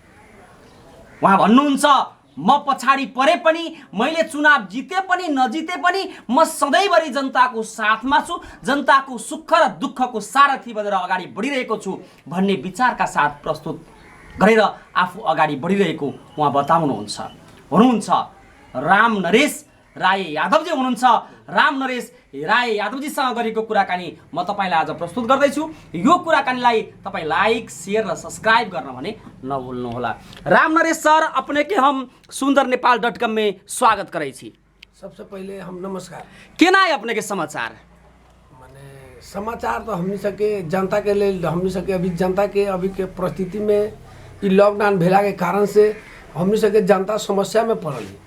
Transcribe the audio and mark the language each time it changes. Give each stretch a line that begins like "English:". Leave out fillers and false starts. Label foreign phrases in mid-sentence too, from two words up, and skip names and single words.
Nepali: उहाँ भन्नुहुन्छ, म पछाडी परे पनि, मैले चुनाव जिते पनि नजिते पनि म सधैँभरि जनताको साथमा छु, जनताको सुख र दुःखको सारथी बनेर अगाडि बढिरहेको छु भन्ने विचारका साथ प्रस्तुत गरेर आफू अगाडि बढिरहेको उहाँ बताउनुहुन्छ। हुनुहुन्छ राम नरेश राय यादवजी हुनुहुन्छ। राम नरेश राय यादवजीसँग गरेको कुराकानी म तपाईलाई आज प्रस्तुत गर्दैछु। यो कुराकानीलाई तपाईँ लाइक, शेयर र सब्सक्राइब गर्न भने नभुल्नुहोला।
Maithili: राम नरेश सर, अपने के हम सुंदर नेपाल.com में स्वागत करै छी। सबसे पहले हम नमस्कार। केना है अपने के समाचार? माने समाचार तो हमनी सके जनता के लिए, हमनी सके अभी जनता के अभी के परिस्थिति में ई लॉकडाउन भेला के कारण से हमनी सके जनता समस्या में पड़ल।